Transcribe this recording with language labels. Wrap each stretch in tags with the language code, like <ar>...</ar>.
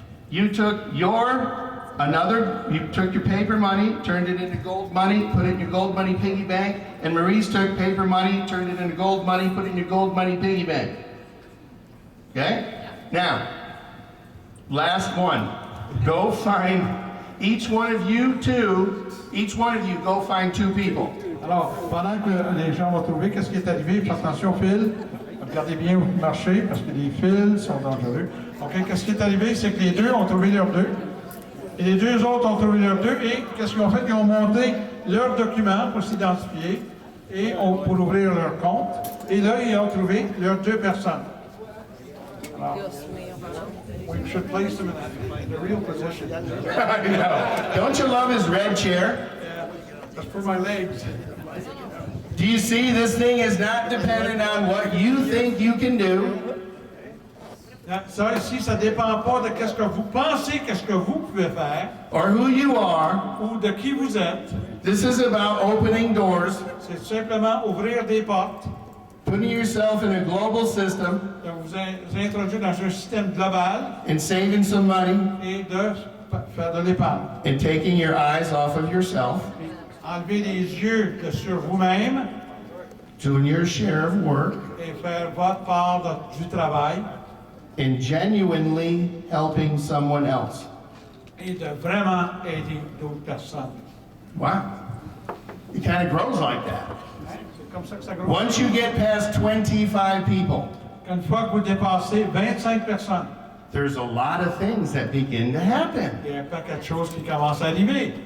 <en>You took your paper money, turned it into gold money, put it in your gold money piggy bank, and Maurice took paper money, turned it into gold money, put it in your gold money piggy bank. Okay? Now, last one. Go find, each one of you go find 2 people.</en> <fr>Alors, pendant que les gens vont trouver qu'est-ce qui est arrivé, faites attention aux fils. Regardez bien où vous marchez, parce que les fils sont dangereux. OK, qu'est-ce qui est arrivé, c'est que les 2 ont trouvé leurs 2. Et les 2 autres ont trouvé leurs 2. Et qu'est-ce qu'ils ont fait? Ils ont monté leurs documents pour s'identifier et pour ouvrir leur compte. Et là, ils ont trouvé leurs 2 personnes.</fr> <en>Alors, we should place them in the real position. I know. Don't you love his red chair? That's for my legs. Do you see, this thing is not dependent on what you think you can do.</en> <fr>Ça ici, ça dépend pas de qu'est-ce que vous pensez, qu'est-ce que vous pouvez faire,</fr> <en>Or who you are.</en> <fr>ou de qui vous êtes.</fr> <en>This is about opening doors,</en> <fr>C'est simplement ouvrir des portes,</fr> <en>putting yourself in a global system,</en> <fr>de vous introduire dans un système global</fr> <en>and saving some money,</en> <fr>et de faire de l'épargne.</fr> <en>and taking your eyes off of yourself,</en> <fr>Enlever les yeux sur vous-même</fr> <en>doing your share of work,</en> <fr>et faire votre part du travail</fr> <en>and genuinely helping someone else.</en> <fr>et de vraiment aider d'autres personnes.</fr> <en>Wow. It kind of grows like that.</en> <fr>C'est comme ça que ça grossit.</fr> <en>Once you get past 25 people,</en> <fr>Une fois que vous dépassez 25 personnes,</fr> <en>there's a lot of things that begin to happen.</en> <fr>il y a un paquet de choses qui commencent à arriver.</fr>